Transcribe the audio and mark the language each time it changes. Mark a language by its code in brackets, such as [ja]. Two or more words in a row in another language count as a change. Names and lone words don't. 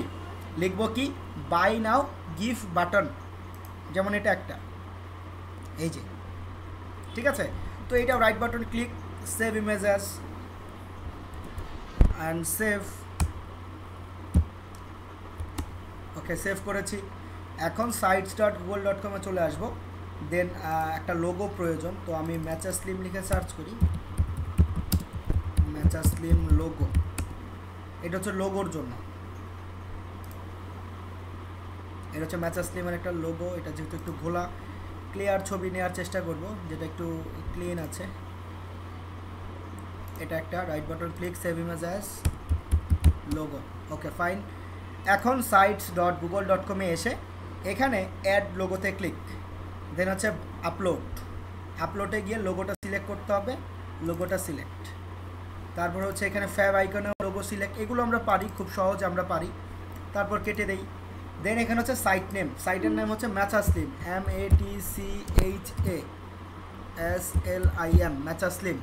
[bn] লিখব কি, [en] buy now gift button, [bn] যেমন এটা একটা, এই যে, ঠিক আছে। তো এটা [en] right button click, save image as and save, okay save করেছি। [bn] এখন sites.google.com এ চলে আসবো, দেন একটা লোগো প্রয়োজন, তো আমি ম্যাচা স্লিম লিখে সার্চ করি, ম্যাচা স্লিম লোগো, এটা হচ্ছে লোগোর জন্য, এটা হচ্ছে ম্যাচা স্লিমের একটা লোগো। এটা যেহেতু একটু ঘোলা, ক্লিয়ার ছবি নেওয়ার চেষ্টা করব যেটা একটু ক্লিন আছে। এটা একটা, [en] right button click, save image as logo, okay fine. [bn] এখন sites.google.com এ এসে এখানে অ্যাড লোগোতে ক্লিক, দেন হচ্ছে আপলোডে গিয়ে লোগোটা সিলেক্ট করতে হবে, লোগোটা সিলেক্ট, তারপর হচ্ছে এখানে ফ্যাব আইকনে লোগো সিলেক্ট, এগুলো আমরা পারি, খুব সহজ আমরা পারি। তারপর কেটে দেই, দেন এখানে হচ্ছে সাইটের নেম হচ্ছে ম্যাচা স্লিম, MATCHASLIM, ম্যাচা স্লিম।